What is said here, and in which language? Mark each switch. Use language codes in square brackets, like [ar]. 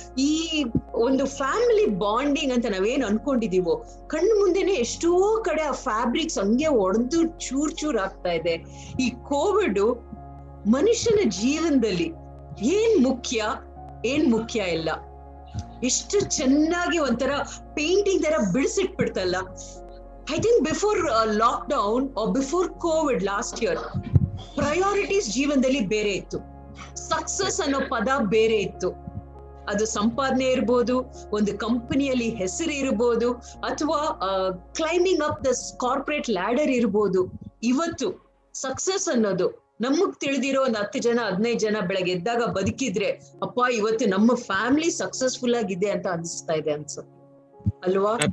[kn] ಈ ಒಂದು family bonding ಅಂತ ನಾವೇನ್ ಅನ್ಕೊಂಡಿದೀವೋ ಕಣ್ಣು ಮುಂದೆನೆ ಎಷ್ಟೋ ಕಡೆ ಆ ಫ್ಯಾಬ್ರಿಕ್ಸ್ ಹಂಗೆ ಒಡೆದು ಚೂರ್ ಆಗ್ತಾ ಇದೆ. ಈ ಕೋವಿಡ್ ಮನುಷ್ಯನ ಜೀವನದಲ್ಲಿ ಏನ್ ಮುಖ್ಯ ಇಲ್ಲ, ಎಷ್ಟು ಚೆನ್ನಾಗಿ ಒಂಥರ ಪೇಂಟಿಂಗ್ ತರ ಬಿಡಿಸಿಟ್ಬಿಡ್ತಲ್ಲ. [en] I think before lockdown or before COVID last year, priorities [kn] ಜೀವನದಲ್ಲಿ ಬೇರೆ ಇತ್ತು. ಸಕ್ಸಸ್ ಅನ್ನೋ ಪದ ಬೇರೆ ಇತ್ತು. ಅದು ಸಂಪಾದನೆ ಇರ್ಬೋದು, ಒಂದು ಕಂಪನಿಯಲ್ಲಿ ಹೆಸರು ಇರ್ಬೋದು, ಅಥವಾ [en] climbing up the corporate ladder [kn] ಇರ್ಬೋದು. ಇವತ್ತು ಸಕ್ಸಸ್ ಅನ್ನೋದು ನಮಗ್ ತಿಳಿದಿರೋ ಒಂದು 10 ಜನ 15 ಜನ ಬೆಳಗ್ಗೆ ಎದ್ದಾಗ ಬದುಕಿದ್ರೆ ಅಪ್ಪ ಇವತ್ತು ನಮ್ಮ ಫ್ಯಾಮಿಲಿ ಸಕ್ಸಸ್ಫುಲ್ ಆಗಿದೆ ಅಂತ ಅನಿಸ್ತಾ ಇದೆ ಅನ್ಸುತ್ತೆ ಅಲ್ವಾ?